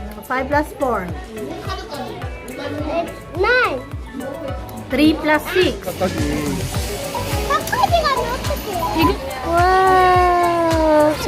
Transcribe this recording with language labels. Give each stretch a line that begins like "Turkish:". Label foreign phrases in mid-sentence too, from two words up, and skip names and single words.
English: 5 plus 4. It's 9. 3 plus 6.
Korean: 까까지. 까까지 가면 어떡해? Wow!